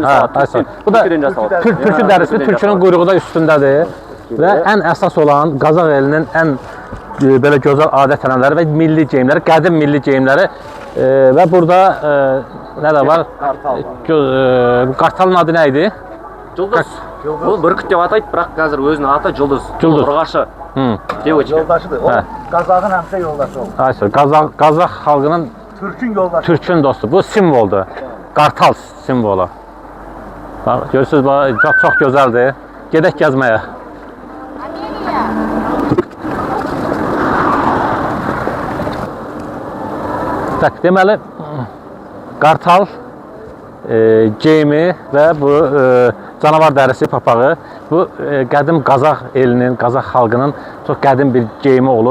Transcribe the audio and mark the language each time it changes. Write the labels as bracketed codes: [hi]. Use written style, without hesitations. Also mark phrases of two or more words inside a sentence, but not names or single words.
[az] Bu da tülkü dərisi, tülkünün quyruğu da üstündədir. Və ən əsas olan Qazax elinin ən belə gözəl adət-ənənələri və milli geyimləri, qədim milli geyimləri və burada nə də var? Qartalın adı nə idi? [kk] Жұлдыз. Бұл бүркіт деп атайды, бірақ қазір өзінің аты жұлдыз. Ұрғашы. [az] Yoldaşıdır. O Qazaxın həmsə yoldaşı oldu. Qazax xalqının Türkün yoldaşı. Türkün dostu. Bu simvoldur. Qartal simvolu. Görürsünüz, çox gözəldir. Gedək gəzməyə. Deməli, qartal geyimi və bu canavar dərisi papağı bu qədim Qazax elinin, Qazax xalqının çox qədim bir geyimi olub.